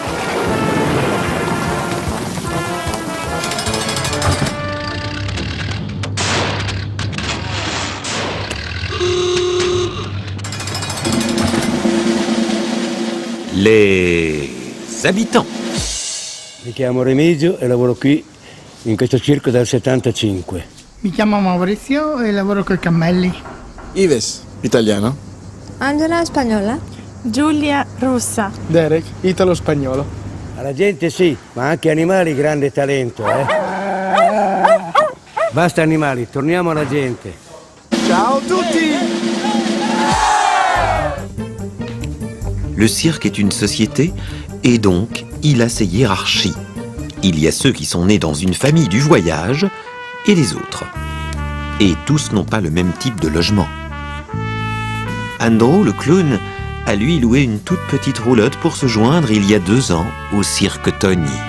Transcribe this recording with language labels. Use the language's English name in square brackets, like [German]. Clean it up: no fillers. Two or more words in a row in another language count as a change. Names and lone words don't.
[French] Les habitants. [Italian] Mi chiamo Remigio e lavoro qui in questo circo dal 75. Mi chiamo Maurizio e lavoro coi cammelli. Ives, italiano. Angela, spagnola. Giulia, russa. Derek, italo-spagnolo. Alla gente sì, ma anche animali grande talento, Basta animali, torniamo alla gente. Ciao a tutti! [French] Le cirque est une société et donc il a ses hiérarchies. Il y a ceux qui sont nés dans une famille du voyage et les autres. Et tous n'ont pas le même type de logement. Andrew, le clown, a lui loué une toute petite roulotte pour se joindre il y a 2 ans au cirque Tony.